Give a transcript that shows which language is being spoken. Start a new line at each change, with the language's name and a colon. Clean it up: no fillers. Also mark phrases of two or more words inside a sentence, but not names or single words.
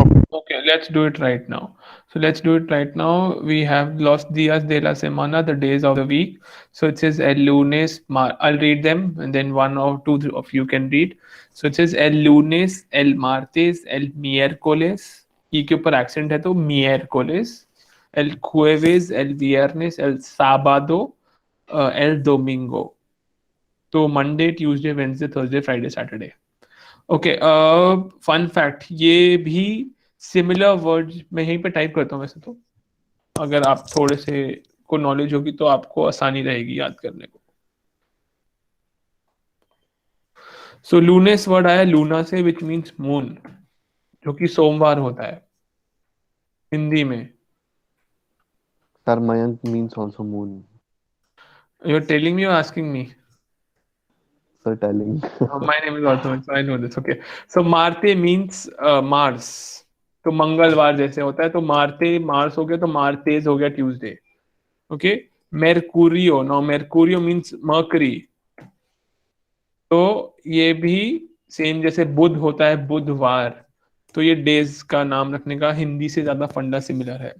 English: Okay, let's do it right now. So let's do it right now. We have
Spanish: los días de la semana,
English: the days of the week. So it says
Spanish: el lunes.
English: I'll read them, and then one or two of you can read. So it says
Spanish: el lunes, el martes, el miércoles.
Hindi: ई के ऊपर एक्सेंट है तो miércoles.
Spanish: El jueves, el viernes, el sábado, el domingo.
English: तो Monday, Tuesday, Wednesday, Thursday, Friday, Saturday.
Hindi: ओके,
English: fun fact,
Hindi: ये भी
English: similar words
Hindi: मैं यहीं पे टाइप करता हूँ वैसे तो. अगर आप थोड़े से को नॉलेज होगी तो आपको आसानी रहेगी याद करने को. सो लूनेस वर्ड आया लूना से,
English: which means moon,
Hindi: जो कि सोमवार होता है हिंदी में.
English: Sir, Mayank means also moon. You are telling me, you are asking me? Sir, telling. My name is also, so I know this. Okay, so Marte means Mars.
Hindi: तो मंगलवार जैसे होता है तो मार्ते मार्स हो गया तो मार्तेज हो गया ट्यूसडे.
English: ओके, मेरकुरियो, नो मेरकुरियो मींस मर्करी.
Hindi: तो ये भी सेम जैसे बुध होता है बुधवार, तो ये डेज का नाम रखने का हिंदी से ज्यादा फंडा सिमिलर है.